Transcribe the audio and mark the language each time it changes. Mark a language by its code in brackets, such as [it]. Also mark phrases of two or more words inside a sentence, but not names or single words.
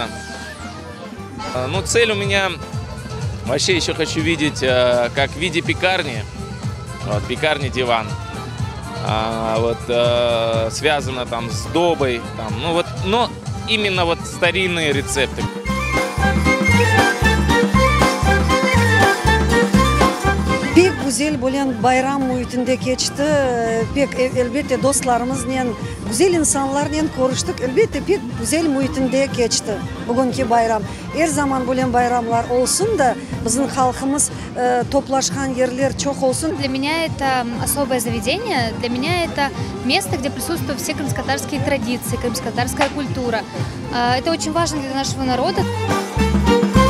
[ru] Но цель у меня, вообще еще хочу видеть, как в виде пекарни, вот, пекарни диван, вот, связано там с добой, там, ну вот, но именно вот старинные рецепты. [crh] Pek güzel bolan bayram muhitinde geçti. Pek elbette dostlarımızla, güzel insanlarla konuştuk. Elbette pek güzel muhitinde geçti bugünkü bayram. Her zaman bolan bayramlar olsun da bizim halkımız toplaşkan yerler çok olsun. [ru] Для меня это особое заведение, для меня это место, где присутствуют все крымско-татарские традиции, крымско-татарская культура. Это очень важно для нашего народа.